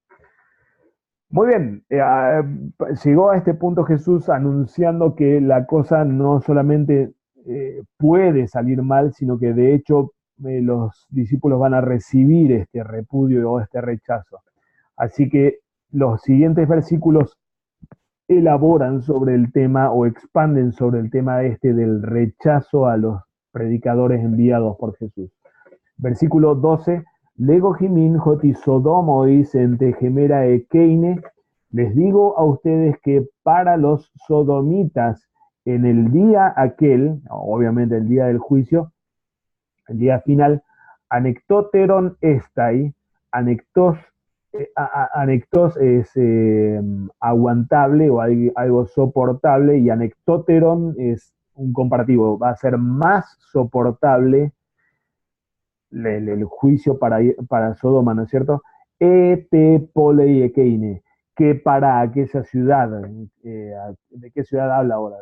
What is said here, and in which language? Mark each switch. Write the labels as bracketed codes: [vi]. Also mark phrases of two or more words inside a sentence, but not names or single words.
[es] Muy bien, llegó a este punto Jesús anunciando que la cosa no solamente puede salir mal, sino que de hecho los discípulos van a recibir este repudio o este rechazo. Así que los siguientes versículos elaboran sobre el tema o expanden sobre el tema este del rechazo a los predicadores enviados por Jesús. Versículo 12. [el] Λέγω ὑμῖν ὅτι Σοδόμοις ἐν τῇ ἡμέρᾳ ἐκείνῃ. [es] Les digo a ustedes que para los sodomitas en el día aquel, obviamente el día del juicio, el día final, [el] ἀνεκτότερον ἔσται, [es] anectos es aguantable o algo soportable, y anectoteron es un comparativo, va a ser más soportable el juicio para Sodoma, ¿no es cierto? [el] τῇ πόλει ἐκείνῃ, [es] que para aquella ciudad, ¿de qué ciudad habla ahora?